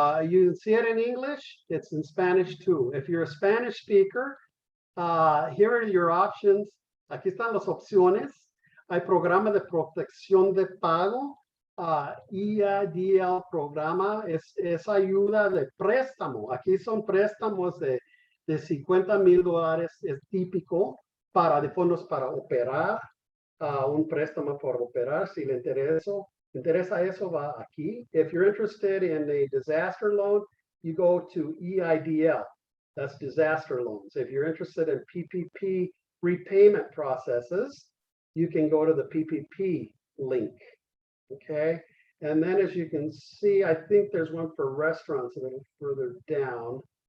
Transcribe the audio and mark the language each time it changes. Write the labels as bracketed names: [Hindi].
[English] You see it in English, it's in Spanish too. If you're a Spanish speaker, here are your options. [Spanish] Aquí están las opciones. Hay programa de protección de pago. EIDL programa es ayuda de préstamo. Aquí son préstamos de $50,000. Es típico de fondos para operar. Un préstamo por operar. Si le interesa eso, va aquí. [English] If you're interested in a disaster loan, you go to EIDL. That's disaster loans. If you're interested in PPP repayment processes, you can go to the PPP link. Okay. And then as you can see, I think there's one for restaurants a little further down.